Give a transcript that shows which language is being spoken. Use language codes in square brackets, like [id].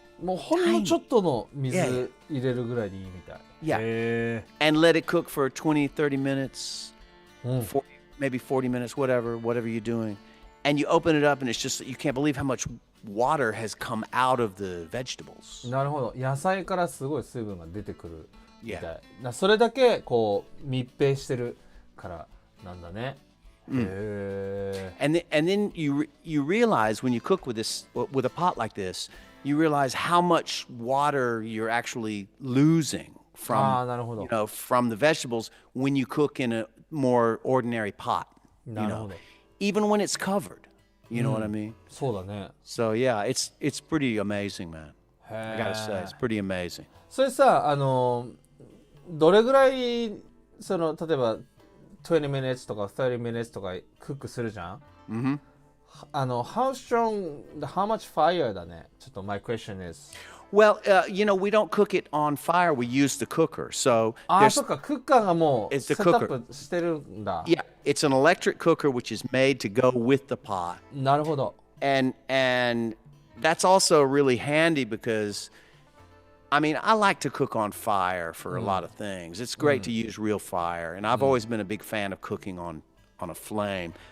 [ja] もうほんのちょっとの水入れるぐらいでいいみたい。 [en] Yeah. And let it cook for 20, 30 minutes, 40, maybe 40 minutes, whatever you're doing. And you open it up and it's just, you can't believe how much water has come out of the vegetables. [ja] なるほど。野菜からすごい水分が出てくるみたい。 [en] Yeah. [ja] それだけこう密閉してるからなんだね。へー。 [en] And then you realize when you cook with a pot like this, you realize how much water you're actually losing from from the vegetables when you cook in a more ordinary pot. Even when it's covered. You know what I mean? [ja] そうだね。 [en] So yeah, it's pretty amazing, man. I gotta say, it's pretty amazing. [ja] それさどれぐらいその例えば [en] 20 minutes [ja] とか [en] 30 minutes [ja] とかクックするじゃん。 [en] how strong, how much fire [ja] だね。ちょっと [en] my question is. Well, we don't cook it on fire. We use the cooker. So [ja] そっか、クッカーがもう [en] It's [ja] セ [en] the [ja] ットアップしてるんだ。 [en] yeah, it's an electric cooker which is made to go with the pot. [ja] なるほど。 [en] And that's also really handy because I mean, I like to cook on fire for a lot of things. It's great to use real fire, and I've always been a big fan of cooking on a flame.